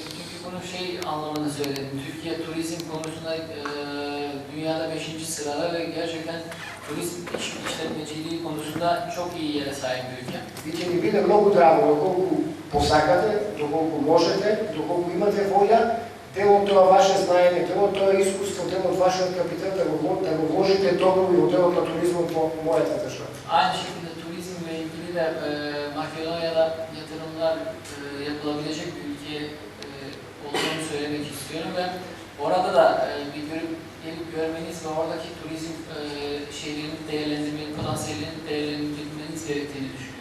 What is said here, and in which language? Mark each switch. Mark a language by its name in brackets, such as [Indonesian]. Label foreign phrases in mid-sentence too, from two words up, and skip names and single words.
[Turkish] Çünkü bunu şey anlamında söyledim. Türkiye turizm konusunda dünyada 5. sırada ve gerçekten turizm işletmeciliği konusunda çok iyi yere sahip bir ülke. [Macedonian] И ќе ни биде многу драго доколку посакате, доколку можете, доколку имате волја, дел од тоа ваше знаење, дел од тоа искуство, дел од вашиот капитал да го вложите токму и во делот на туризмот во мојата држава. [Turkish] Aynı şekilde turizmle ilgili de Makedonya'da yatırımlar yapılabilecek bir ülke olduğunu söylemek istiyorum ve orada da bir gelip görmeniz ve oradaki turizm şeylerini değerlendirmeniz, potansiyellerini değerlendirmeniz gerektiğini düşünüyorum.